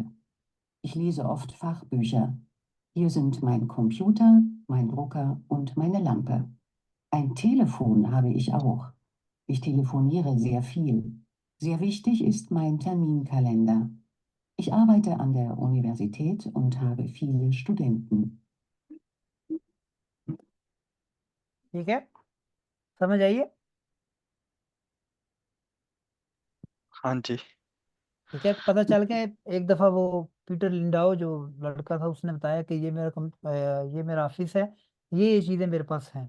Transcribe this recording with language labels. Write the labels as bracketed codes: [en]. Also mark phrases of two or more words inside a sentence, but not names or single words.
[de] Ich lese oft Fachbücher. Hier sind mein Computer, mein Drucker und meine Lampe. Ein Telefon habe ich auch. Ich telefoniere sehr viel. Sehr wichtig ist mein Terminkalender. Ich arbeite an der Universität und habe viele Studenten. [hi] ठीक है, समझ आइए? हाँ जी। ठीक है, पता चल गया। एक दफा वो पीटर लिंडाओ जो लड़का था उसने बताया कि ये मेरा ऑफिस है, ये चीजें मेरे पास हैं।